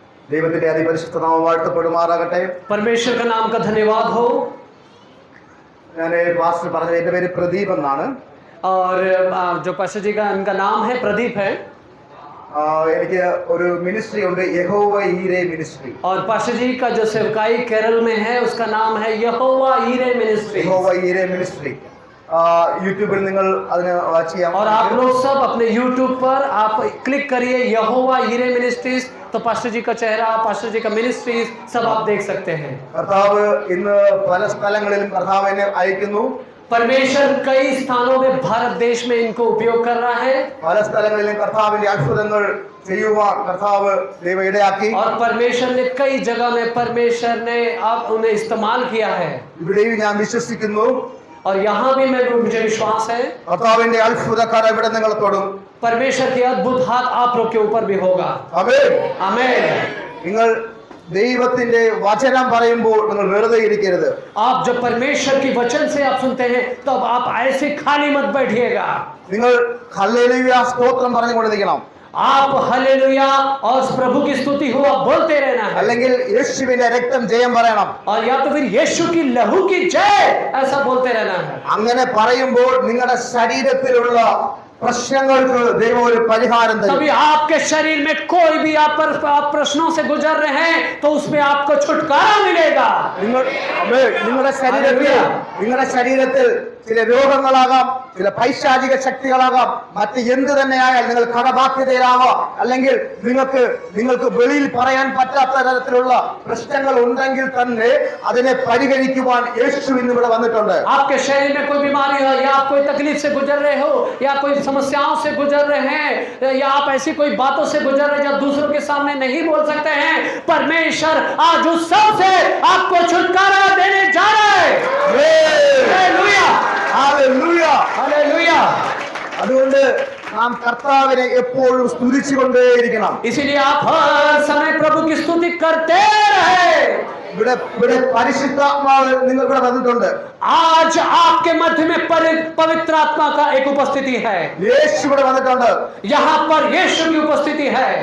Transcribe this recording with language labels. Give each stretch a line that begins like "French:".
Malayalam: ദൈവത്തിന്റെ അതിപരിശുദ്ധ നാമം വാഴ്ത്തപ്പെടുമാറാകട്ടെ.
Hindi: परमेश्वर का नाम का धन्यवाद हो.
Malayalam: ഞാൻ പാസ്റ്റർ പറഞ്ഞത് എന്റെ പേര് പ്രദീപ് എന്നാണ്.
Hindi: और जो पास्टर जी का इनका नाम है प्रदीप है.
Malayalam: എനിക്ക് ഒരു മിനിസ്ട്രി ഉണ്ട്, യഹോവ ഈരെ മിനിസ്ട്രി.
Hindi: और पास्टर जी का जो सेवकाई केरल में है उसका नाम है यहोवा ईरे मिनिस्ट्री.
Malayalam: യഹോവ ഈരെ മിനിസ്ട്രി. यूट्यूबिൽ നിങ്ങൾ അതിനെ വാച്ച് ചെയ്യാം.
Hindi: और आप लोग सब अपने YouTube पर आप क्लिक करिए यहोवा ईरे मिनिस्ट्रीज, तो पास्टर जी का चेहरा, पास्टर जी का मिनिस्ट्रीज सब आप देख सकते हैं.
Malayalam: കർത്താവ് ഇന്ന് പല സ്ഥലങ്ങളിലും കർത്താവ് എന്നെ അയക്കുന്നു.
Hindi: परमेश्वर कई स्थानों में भारत देश में इनको उपयोग कर रहा है.
Malayalam: പല സ്ഥലങ്ങളിലും കർത്താവിന്റെ അത്ഭുതങ്ങൾ ചെയ്യുവാൻ കർത്താവ് ദൈവം ഇടയാക്കി.
Hindi: और परमेश्वर ने कई जगह में परमेश्वर ने आप उन्हें इस्तेमाल किया है.
Malayalam: ഇവിടെയും ഞാൻ വിശ്വസിക്കുന്നു.
Hindi: और यहाँ भी मुझे विश्वास है
Malayalam: കർത്താവിന്റെ അത്ഭുതകരം ഇവിടെ നിങ്ങൾ തൊടും.
Hindi: परमेश्वर की अद्भुत हाथ आप लोग के ऊपर भी होगा.
Malayalam: ആമേൻ.
Hindi: आमेन.
Malayalam: നിങ്ങൾ ദൈവത്തിന്റെ വചനം പറയുമ്പോൾ നിങ്ങൾ വെറുതെ ഇരിക്കരുത്.
Hindi: आप जब परमेश्वर की वचन से आप सुनते हैं तब आप ऐसे खाली मत बैठिएगा.
Malayalam: നിങ്ങൾ ഹല്ലേലൂയ സ്തോത്രം പറഞ്ഞുകൊണ്ടിരിക്കണം.
Hindi: आप हालेलुया और प्रभु की स्तुति हो आप बोलते रहना है.
Malayalam: അല്ലെങ്കിൽ യേശുവിന്റെ രക്തം ജയം പറയണം.
Hindi: और या तो फिर यीशु की लहू की जय ऐसा बोलते रहना है.
Malayalam: അങ്ങനെ പറയുമ്പോൾ നിങ്ങളുടെ ശരീരത്തിലുള്ള പ്രശ്നങ്ങൾക്ക് ദൈവം ഒരു പരിഹാരം തരും.
Hindi: तभी आपके शरीर में कोई भी आप प्रश्नों से गुजर रहे हैं तो उसमें आपको छुटकारा मिलेगा.
Malayalam: നിങ്ങളുടെ ശരീരത്തിൽ ചില രോഗങ്ങളാകാം, ചില പൈശാചിക ശക്തികളാകാം, മറ്റ് എന്ത് തന്നെയായാൽ നിങ്ങൾ കടബാധ്യതയിലാവാം, അല്ലെങ്കിൽ നിങ്ങൾക്ക് വെളിയിൽ പറയാൻ പറ്റാത്ത തരത്തിലുള്ള പ്രശ്നങ്ങൾ ഉണ്ടെങ്കിൽ തന്നെ അതിനെ പരിഹരിക്കുവാൻ യേശു ഇന്ന് ഇവിടെ വന്നിട്ടുണ്ട്.
Hindi: आपके शरीर में कोई बीमारी हो या आप कोई तकलीफ से गुजर रहे हो या कोई समस्याओं से गुजर रहे हैं या आप ऐसी कोई बातों से गुजर रहे हैं जो दूसरों के सामने नहीं बोल सकते हैं, परमेश्वर आज उस सब से आपको छुटकारा देने जा रहा है. हालेलुया.
Malayalam: ഹല്ലേലൂയ.
Hindi: हालेलुया.
Malayalam: അതുകൊണ്ട് നാം കർത്താവിനെ എപ്പോഴും സ്തുതിച്ചുകൊണ്ടേയിരിക്കണം.
Hindi: इसीलिए आप हर समय प्रभु की स्तुति करते रहे.
Malayalam: ഇവിടെ പരിശുദ്ധാത്മാവ് നിങ്ങൾക്കിവിടെ വന്നിട്ടുണ്ട്.
Hindi: आज आपके मध्य में पवित्र आत्मा का एक उपस्थिति है.
Malayalam: യേശു ഇവിടെ വന്നിട്ടുണ്ട്.
Hindi: यहाँ पर यीशु की उपस्थिति है.